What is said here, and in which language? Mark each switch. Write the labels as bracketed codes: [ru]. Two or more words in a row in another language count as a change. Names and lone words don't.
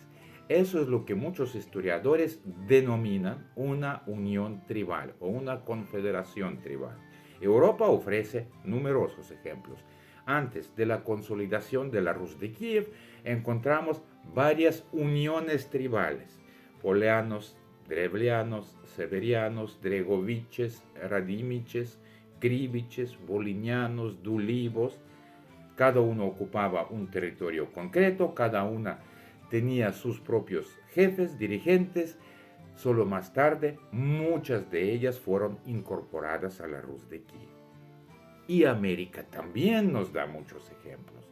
[es] Eso es lo que muchos historiadores denominan una unión tribal o una confederación tribal. Europa ofrece numerosos ejemplos. Antes de la consolidación de la Rus de Kiev, encontramos varias uniones tribales: poleanos, drevlianos, severianos, dregoviches, radimiches, kriviches, volinianos, dulivos. Cada uno ocupaba un territorio concreto, cada una tenía sus propios jefes, dirigentes. Solo más tarde, muchas de ellas fueron incorporadas a la Rus de Kiev. Y América también nos da muchos ejemplos.